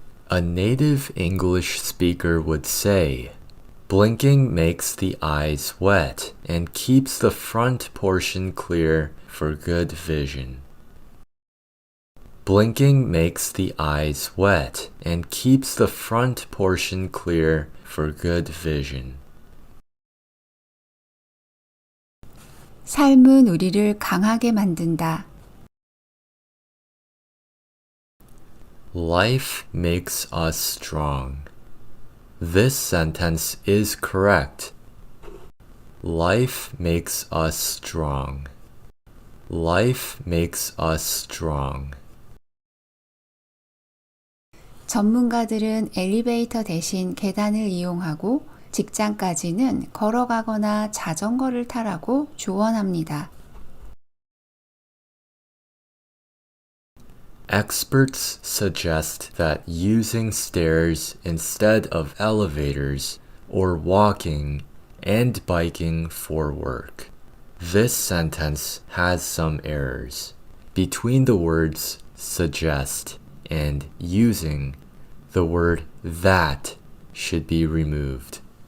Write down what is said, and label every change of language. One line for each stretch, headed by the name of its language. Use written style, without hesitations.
English: A native English speaker would say, blinking makes the eyes wet and keeps the front portion clear for good vision. Blinking makes the eyes wet and keeps the front portion clear for good vision.
Korean: 삶은 우리를 강하게 만든다.
English: Life makes us strong. This sentence is correct. Life makes us strong. Life makes us strong.
Korean: 전문가들은 엘리베이터 대신 계단을 이용하고 직장까지는 걸어가거나 자전거를 타라고 조언합니다.
English: Experts suggest that using stairs instead of elevators or walking and biking for work. This sentence has some errors. Between the words suggest and using, the word that should be removed.